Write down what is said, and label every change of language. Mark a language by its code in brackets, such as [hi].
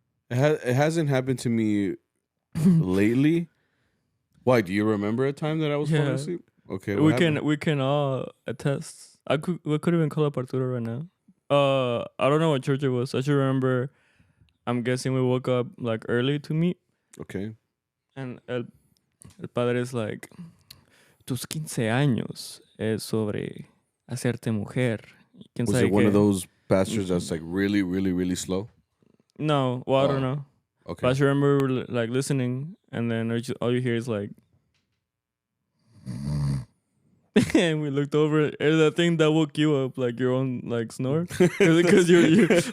[en] It hasn't happened to me lately. Why? Do you remember a time that I was falling asleep? Okay, we can all attest. We could even call up Arturo right now. I don't know what church it was. I should remember. I'm guessing we woke up like early to meet. Okay. And [es] el padre [en] is like, [es] tus 15 años es sobre hacerte mujer. [en] Was it one of those pastors that's like really, really, really slow? No, well, I don't know. Okay. But I should remember like listening, and then all you hear is like, and we looked over, and that thing that woke you up, like your own like snore, because you're